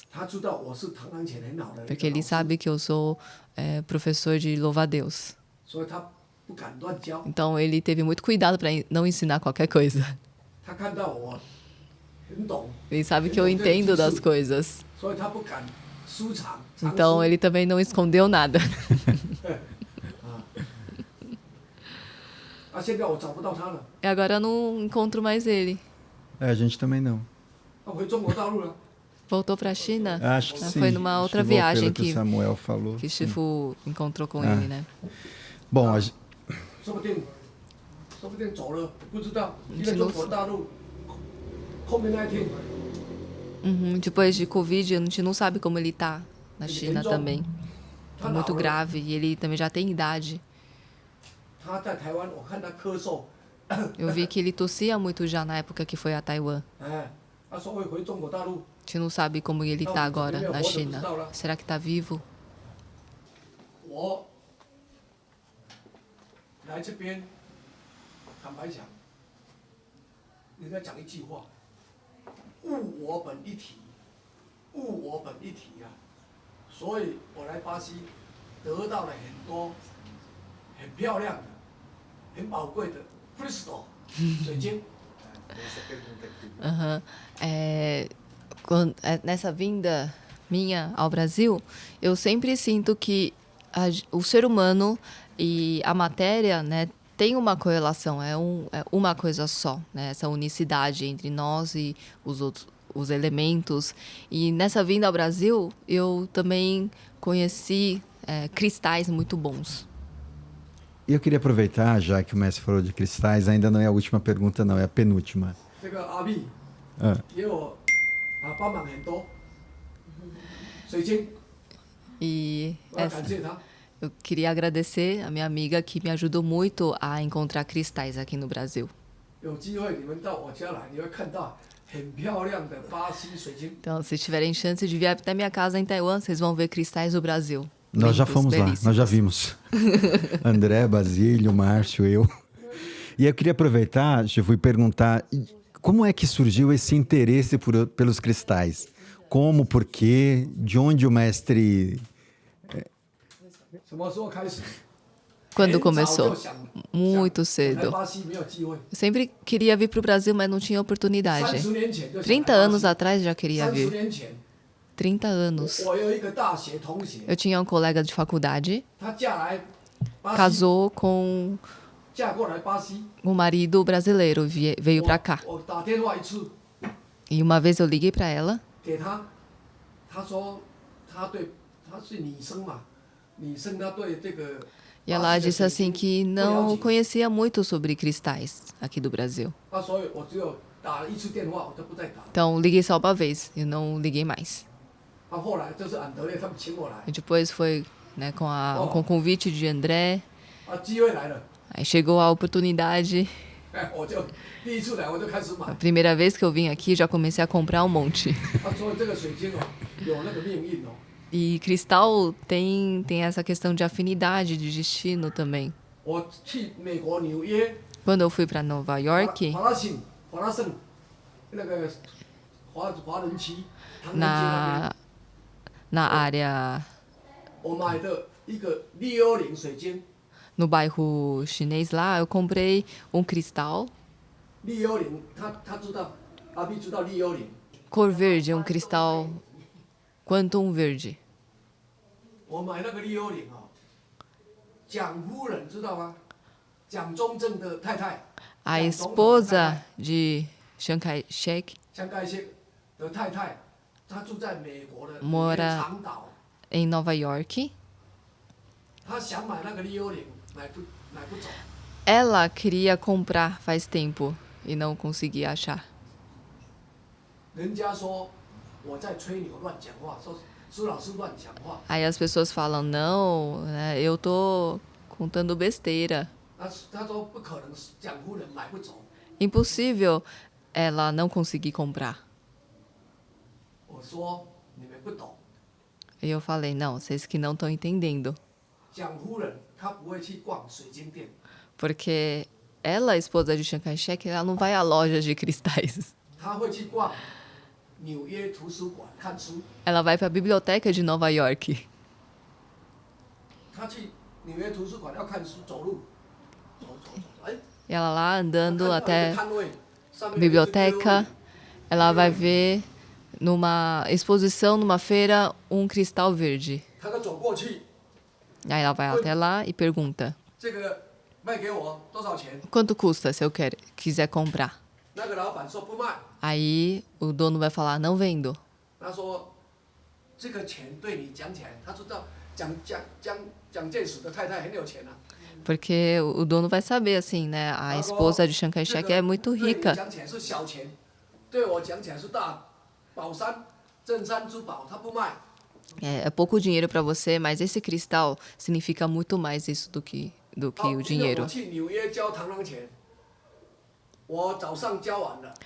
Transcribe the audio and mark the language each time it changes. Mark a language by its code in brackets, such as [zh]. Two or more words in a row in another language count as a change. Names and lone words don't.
[zh] 他知道我是螳螂拳很好的一 [pt] Porque [zh] 个 [pt] ele [zh] 老师， [pt] sabe que eu sou professor de louva-a-Deus. [zh] 所以他不敢乱教。 [pt] Então ele teve muito cuidado para não ensinar qualquer coisa. [zh] 他看到我很懂， [pt] Ele sabe que eu entendo das coisas. [zh] 所以他不敢输场。藏 [pt] Então [zh] 输 [pt] ele também não escondeu nada. [zh] 现在我找不到他了， [pt] E agora eu não encontro mais ele. É, a gente também não. [zh] 他回中国大陆了。 [pt] Voltou para a China? Acho que sim. Foi numa Acho outra que viagem pelo que o Samuel falou. que sim. Shifu encontrou com Ah. ele, né? Bom, [zh] 说不定走了，不知道。因为中国大陆 COVID-19 [pt] Depois de Covid, a gente não sabe como ele tá na China também. [zh] 他 [pt] Tá [zh] 老 [pt] muito [zh] 了， [pt] grave e ele também já tem idade. [zh] 他在台湾，我看他咳嗽， [pt] Eu vi que ele tossia muito já na época que foi a Taiwan. [zh] 哎，他说会回中国大陆。 [pt] A gente não sabe como ele tá agora na China. Será que tá vivo? [zh] 我来这边，坦白讲，人家讲一句话：物我本一体，物我本一体啊。所以我来巴西， 得到了很多很漂亮的、很宝贵的 crystal 水晶。 [pt] Aham. Nessa vinda minha ao Brasil, eu sempre sinto que o ser humano e a matéria, né, tem uma correlação, é uma coisa só, né, essa unicidade entre nós e os elementos. E nessa vinda ao Brasil, eu também conheci cristais muito bons. E eu queria aproveitar, já que o mestre falou de cristais, ainda não é a última pergunta, não, é a penúltima. [zh] 这个阿密给我帮忙很多水晶， [pt] E [zh] 我要感谢他。 [pt] eu queria agradecer a minha amiga que me ajudou muito a encontrar cristais aqui no Brasil. [zh] 有机会你们到我家来，你会看到很漂亮的巴西水晶。 [pt] Então, se tiverem chance de vir até minha casa em Taiwan, vocês vão ver cristais do Brasil. Nós já Lindos, fomos lá, belíssimos. nós já vimos. André, Basílio, Márcio, eu. E eu queria aproveitar, Chifu, e perguntar como é que surgiu esse interesse pelos cristais? Como, por quê? De onde o mestre... [zh] 什么时候开始？ [pt] Quando [zh] 很早 [pt] começou? [zh] 就想 [pt] Muito [zh] 来 [pt] cedo. [zh] 巴西没有机会。 [pt] Eu sempre queria vir para o Brasil, mas não tinha oportunidade. [zh] 30 年前就想来 [pt] 30 [zh] 巴 [pt] anos [zh] 西 [pt] atrás já queria [zh] 30 [pt] vir. [zh] 年前， [pt] 30 anos. [zh] 我有一个大学同学， [pt] Eu tinha um colega de faculdade, [zh] 他嫁来巴西， [pt] casou com [zh] 嫁过来巴西， [pt] um marido brasileiro, veio para cá. [zh] 我打电话一次 [pt] E uma vez eu liguei para ela, [zh] 给他，他说他是女生嘛，女生她对这个 [pt] e ela disse assim que não conhecia muito sobre cristais aqui do Brasil. [zh] 那所以我只有打了一次电话，我就不再打。 [pt] Então liguei só uma vez, eu não liguei mais. [zh] 后来就是安德烈他们请我来， [pt] E depois foi, né, com o convite de André, [zh] 机会来了， [pt] aí chegou a oportunidade. [zh] 我就第一次来我就开始买 [pt] A。primeira vez que eu vim aqui, já comecei a comprar um monte. [zh] 他说这个水晶有那个命运哦。 [pt] E cristal tem essa questão de afinidade, de destino também. [zh] 我去美国纽约 [pt] Quando eu fui para Nova York, [zh] 华拉盛那个华人区唐人街那边， [pt] na área, [zh] 我买的一个610水晶， [pt] no bairro chinês lá, eu comprei um cristal [zh] 610，他知道，阿 B 知道610， [pt] cor verde, um cristal quantum verde. [zh] 我买那个610蒋夫人知道吗？蒋中正的太太， [pt] A esposa de Chiang Kai-shek [zh] 蒋介石的太太，她住在美国的 [pt] Mora [zh] 长岛， [pt] em Nova York. [zh] 她想买那个610，买不走。 [pt] Ela queria comprar faz tempo e não conseguia achar. [zh] 人家说我在吹牛乱讲话，说苏老师乱讲话。 [pt] Aí as pessoas falam, não, né, eu tô contando besteira. [zh] 他说不可能，蒋夫人买不走。 [pt] Impossível ela não conseguir comprar. [zh] 我说你们不懂， [pt] E eu falei, não, vocês que não estão entendendo. [zh] 蒋夫人她不会去逛水晶店， [pt] Porque ela, a esposa de Chiang Kai-shek, ela não vai a lojas de cristais. [zh] 她会去逛纽约图书馆看书。 [pt] Ela vai para a biblioteca de Nova York. [zh] 她去纽约图书馆要看书，走路，走，哎， [pt] E ela lá andando [zh] 她看到一 [pt] até [zh] 个摊位，上面有一只 [pt] biblioteca, ela vai ver numa exposição, numa feira, um cristal verde. [zh] 她就走过去， [pt] Aí ela vai até lá e pergunta, [zh] 这个卖给我多少钱？ [pt] quanto custa se eu quiser comprar? [zh] 那个老板说不卖， [pt] Aí o dono vai falar, não vendo. [zh] 他说这个钱对你讲起来，他知道蒋介石的太太很有钱啊。 [pt] Porque o dono vai saber, assim, né? A esposa de Chiang Kai-shek é muito [zh] 对你 [pt] rica. [zh] 讲起来是小钱，对我讲起来是大宝山镇山之宝，他不卖。 [pt] É pouco dinheiro para você, mas esse cristal significa muito mais isso do que o [zh] 因为我 [pt] dinheiro. [zh] 去纽约教螳螂拳，我早上教完了，